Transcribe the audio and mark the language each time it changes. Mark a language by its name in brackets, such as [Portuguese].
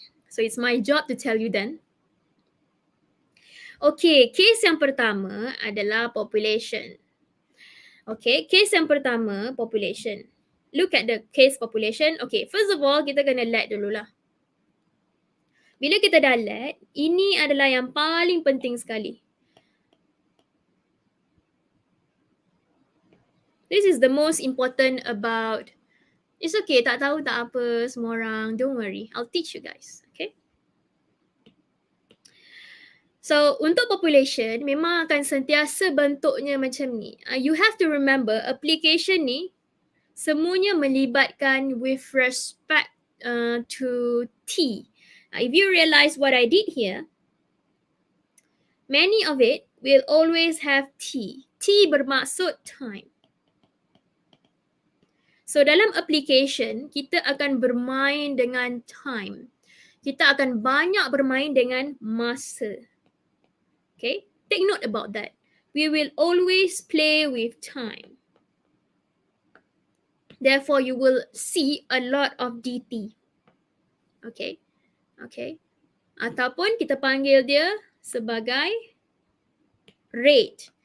[English] So it's my job to tell you then. [Malay] Okay, case yang pertama adalah population. Okay, case yang pertama, population. [English] Look at the case population. Okay, first of all, [Malay] kita kena let dululah. Bila kita dah let, ini adalah yang paling penting sekali. [English] This is the most important about. It's okay, [Malay] tak tahu tak apa semua orang. [English] Don't worry, I'll teach you guys. Okay. [Malay] So, untuk population, memang akan sentiasa bentuknya macam ni. [English] You have to remember, application [Malay] ni semuanya melibatkan [English] with respect to T. If you realize what I did here, many of it will always have T. [Malay] T bermaksud time. So dalam application, kita akan bermain dengan time. Kita akan banyak bermain dengan masa. [English] Okay, take note about that. We will always play with time. Therefore, you will see a lot of DT. [Malay] Okay. Ataupun kita panggil dia sebagai rate.